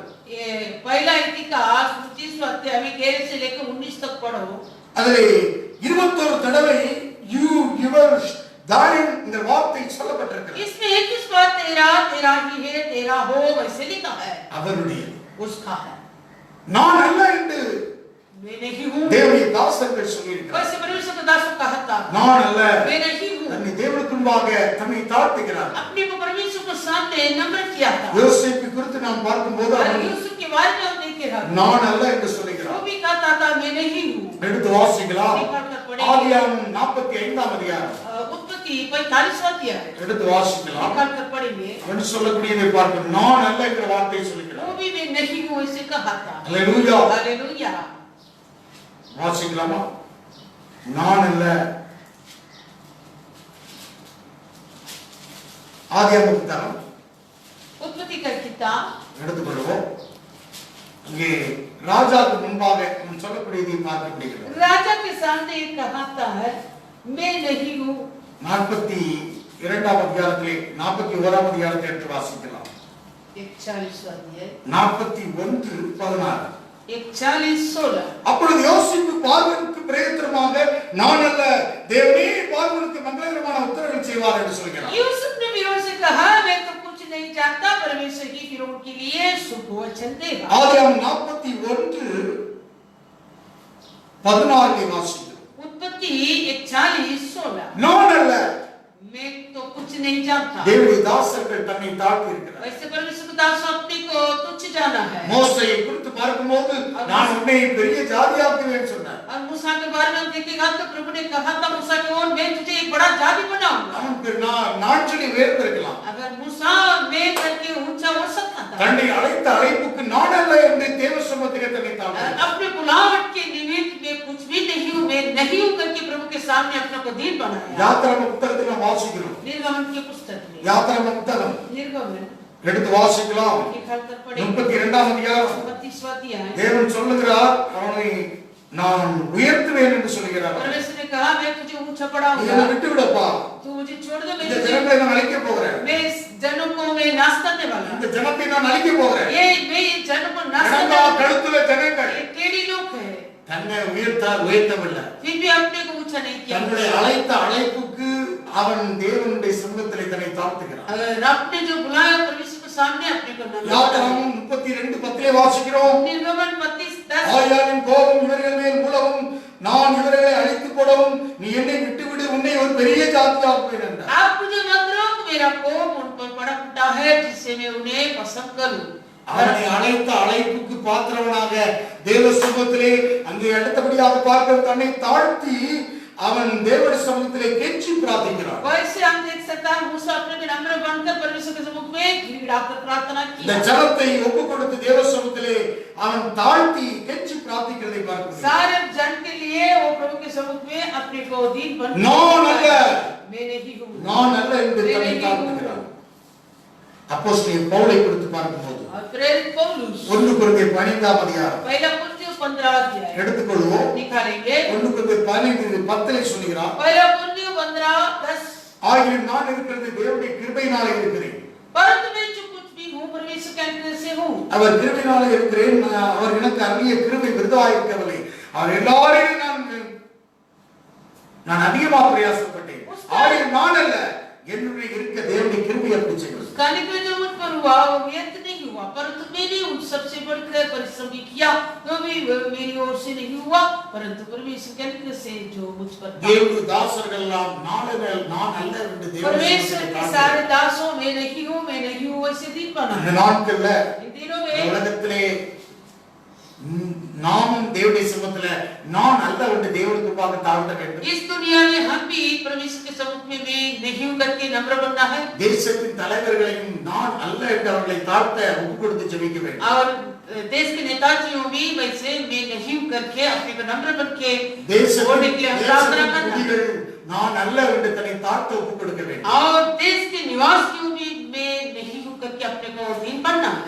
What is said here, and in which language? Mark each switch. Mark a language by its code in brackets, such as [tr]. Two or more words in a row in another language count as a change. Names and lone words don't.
[hi] ये पहला इतिहास 29वां अध्याय में 11 से लेकर 19 तक पढ़ो. [ta] அதிலே 21 தடவை [en] you yours thine [ta] இந்த வார்த்தை சொல்லப்பட்டிருக்கிறது. [hi] इसमें 21 बार तेरा, तेरा ही है, तेरा हो, वैसे लिखा है. [ta] அவருடைய [hi] उसका है. [ta] நான் அல்ல என்று [hi] मैं नहीं हूँ. [ta] தேவனுடைய தாசர்கள் சொல்லியிருக்கிறார். [hi] वैसे परमेश्वर के दासों कहा था [ta] நான் அல்ல, [hi] मैं नहीं हूँ. [ta] தன்னை தேவனுக்கு முன்பாக தன்னை தாழ்த்துகிறார். [hi] अपने को परमेश्वर के सामने नम्र किया था. [ta] யோசேப்பு குறித்து நாம் பார்க்கும்போது [hi] और [ta] அவன் [hi] यूसुफ के बारे में हम देखे हैं. [ta] நான் அல்ல என்று [hi] वो [ta] சொல்லுகிறார். [hi] भी कहता था मैं नहीं हूँ. [ta] எடுத்து வாசிக்கலாம். [hi] निकालकर पढ़ेंगे. [ta] ஆதியாகமம் 45ஆம் அதிகாரம். [hi] उत्पत्ति 45वां अध्याय. [ta] எடுத்து வாசிக்கலாம். [hi] निकालकर पढ़ेंगे. [ta] அவன் சொல்லக்கூடியதை பார்க்கணும். நான் அல்ல என்ற வார்த்தையை சொல்லுகிறார். [hi] वो भी मैं नहीं हूँ ऐसे कहा था. [ta] அல்லேலூயா. [hi] हालेलुया. [ta] வாசிக்கலாமா? நான் அல்ல. ஆதியாகமம் புத்தகம் [hi] उत्पत्ति का किताब [ta] எடுத்துக்கொள்வோம். இங்கே ராஜாவுக்கு முன்பாக அவன் சொல்லக்கூடியதை பார்க்க முடிகிறது. [hi] राजा के सामने ये कहता है मैं नहीं हूँ. [ta] 42ஆம் அதிகாரத்திலே 41ஆம் அதிகாரத்தை எடுத்து வாசிக்கலாம். [hi] 41वां अध्याय 41:16. 41:16. [ta] அப்பொழுது யோசேப்பு பார்வோனுக்கு பிரயோஜனமாக நான் அல்ல தேவனே பார்வோனுக்கு மங்களகரமான உத்தரவு செய்வார் என்று சொல்கிறார். [hi] यूसुफ ने फिरौन से कहा मैं तो कुछ नहीं जानता परमेश्वर ही फिरौन के लिए शुभ वचन देगा. [ta] ஆதியாகமம் 41:16 வாசிக்கிறோம். [hi] उत्पत्ति 41:16. [ta] நான் அல்ல. [hi] मैं तो कुछ नहीं जानता. [ta] தேவனுடைய தாசர்கள் தன்னை தாழ்த்தி இருக்கிறார். [hi] वैसे परमेश्वर के दास अपने को तुच्छ जाना है. [ta] மோசேயை குறித்து பார்க்கும்போது நான் உன்னை பெரிய ஜாதியாக்குவேன் சொன்னார். [hi] और मूसा के बारे में देखेगा तो प्रभु ने कहा था मूसा को मैं तुझे एक बड़ा जाति बनाऊंगा. [ta] அவன் நான் சொல்லி உயர்ந்திருக்கலாம். [hi] अगर मूसा मैं करके ऊंचा हो सकता था. [ta] தன்னை அழைத்த அழைப்புக்கு நான் அல்ல என்று தேவ சமூகத்திலே தன்னை தாழ்த்தினார். [hi] अपने बुलाहट के निमित्त मैं कुछ भी नहीं हूँ मैं नहीं हूँ करके प्रभु के सामने अपने को दीन बनाया. [ta] யாத்திராகம புத்தகத்தில் நாம் வாசிக்கிறோம். [hi] निर्गमन की पुस्तक में [ta] யாத்திராகம புத்தகம் [hi] निर्गमन [ta] எடுத்து வாசிக்கலாம். [hi] निकालकर पढ़ेंगे. [ta] 32ஆம் அதிகாரம் [hi] 32वां अध्याय. [ta] தேவன் சொல்லுகிறார் அவனை நான் உயர்த்துவேன் என்று சொல்கிறார். [hi] परमेश्वर ने कहा मैं तुझे ऊंचा [ta] நீ [hi] बढ़ाऊंगा. [ta] என்னை விட்டு விடப்பா. [hi] तू मुझे छोड़ दे. [ta] இந்த ஜனங்களை நான் அழிக்க போகிறேன். [hi] मैं इस जनों को मैं नाश करने वाला. [ta] இந்த ஜனத்தை நான் அழிக்க போகிறேன். [hi] मैं इन जनों को नाश करने [ta] ஜனங்கள் [hi] वाला. [ta] கழுத்துல ஜனங்கள் [hi] ये टेढ़ी लोग है. [ta] தன்னை உயர்த்தவில்லை. [hi] फिर भी अपने को ऊंचा नहीं किया. [ta] தன்னுடைய அழைத்த அழைப்புக்கு அவன் தேவனுடைய சமூகத்திலே தன்னை தாழ்த்துகிறான். [hi] अगर आपने जो बुलाया परमेश्वर के सामने अपने को नम्र [ta] யாத்திராகமம் 32:10 வாசிக்கிறோம். [hi] निर्गमन 32:10. [ta] ஆயாவின் கோபம் இவர்கள் மேல் மூலவும் நான் இவர்களை அழித்து போடவும் நீ என்னை விட்டுவிடு உன்னை ஒரு பெரிய ஜாதியாக்குவேன் என்றார். [hi] आप मुझे मत रोक मेरा कोप उन पर पड़ा फूटा है जिससे मैं उन्हें पसंद करूं. [ta] அவனை அழைத்த அழைப்புக்கு பாத்திரவனாக தேவ சமூகத்திலே அங்கே அடுத்தபடியாக பார்க்க தன்னை தாழ்த்தி அவன் தேவனுடைய சமூகத்திலே கெஞ்சி பிரார்த்திக்கிறான். [hi] वैसे हम देख सकते हैं मूसा अपने को नम्र बनकर परमेश्वर के सम्मुख में गिड़गिड़ाकर प्रार्थना [ta] இந்த [hi] किया. [ta] ஜனத்தை ஒப்புக் கொடுத்து தேவ சமூகத்திலே அவன் தாழ்த்தி கெஞ்சி பிரார்த்திக்கிறதை பார்க்கிறோம். [hi] सारे जन के लिए वो प्रभु के सम्मुख में अपने को दीन बन [ta] நான் அல்ல. [hi] मैं नहीं हूं. [ta] நான் அல்ல என்று தன்னை தாழ்த்துகிறான். அப்போஸ்தலன் பவுலை குறித்து பார்க்கும்போது [hi] और प्रेरित पौलुस [ta] 1 கொரிந்தியர் 15ஆம் அதிகாரம் [hi] पहला कुरिन्थियों 15 अध्याय [ta] எடுத்துக்கொள்வோம். [hi] निकालेंगे. [ta] 1 கொரிந்தியர் 15:10 சொல்கிறார். [hi] पहला कुरिन्थियों 15:10. [ta] ஆகிலும் நான் இருக்கிறது தேவனுடைய கிருபையினாலே இருக்கிறேன். [hi] परंतु मैं जो कुछ भी हूं परमेश्वर के अनुग्रह से हूं. [ta] அவர் கிருபையினாலே இருக்கிறேன். அவர் எனக்கு அருளிய கிருபை விருதாக இருக்கவில்லை. அவர் எல்லாரையும் நான் அதிகமாக பிரயாசப்பட்டேன். ஆகிலும் நான் அல்ல என்னுடைய இருக்க தேவனுடைய கிருபை அப்படி செய்கிறது. [hi] कानी पे जो मुझ पर हुआ वो व्यर्थ नहीं हुआ परंतु मैंने उन सबसे बढ़कर परिश्रम भी किया तो भी मेरी ओर से नहीं हुआ परंतु परमेश्वर के अनुग्रह से जो मुझ पर था. [ta] தேவனுடைய தாசர்கள் எல்லாம் நான் அல்ல என்று தேவனுடைய [hi] परमेश्वर के सारे दासों में नहीं हूं ऐसे दिन बना. [ta] இந்த நாட்கள்ல [hi] इन दिनों [ta] இந்த [hi] में [ta] உலகத்திலே நாமும் தேவனுடைய சமூகத்திலே நான் அல்ல என்று தேவனுக்கு முன்பாக தாழ்த்த வேண்டும். [hi] इस दुनिया में हम भी परमेश्वर के सम्मुख में मैं नहीं हूं करके नम्र बनना है. [ta] தேசத்தின் தலைவர்களையும் நான் அல்ல என்று அவர்களை தாழ்த்த ஒப்புக் கொடுத்து ஜெபிக்க வேண்டும். [hi] और देश के नेताजियों भी वैसे मैं नहीं हूं करके अपने को नम्र बन के बोलने के लिए प्रार्थना करना. [ta] நான் அல்ல என்று தன்னை தாழ்த்த ஒப்புக் கொடுக்க வேண்டும். [hi] और देश के निवासियों भी मैं नहीं हूं करके अपने को दीन बनना है.